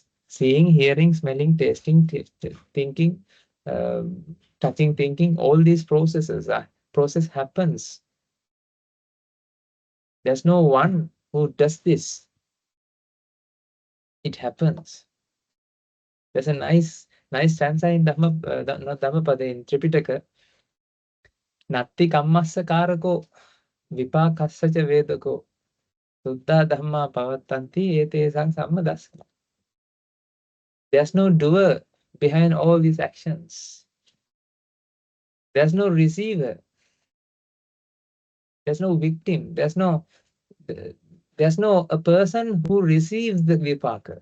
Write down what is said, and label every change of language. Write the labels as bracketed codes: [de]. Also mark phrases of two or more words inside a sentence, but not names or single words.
[en] Seeing, hearing, smelling, tasting, thinking, touching, thinking, all these process happens. There's no one who does this. It happens. There's a nice stanza in not Dhammapada, in Tripitaka. [pi] Natti kammassa karako vipakassa cha vedako suddha dhamma pavattanti etesang sammadassa. [en] There's no doer behind all these actions. There's no receiver. There's no victim. There's no a person who receives the vipaka.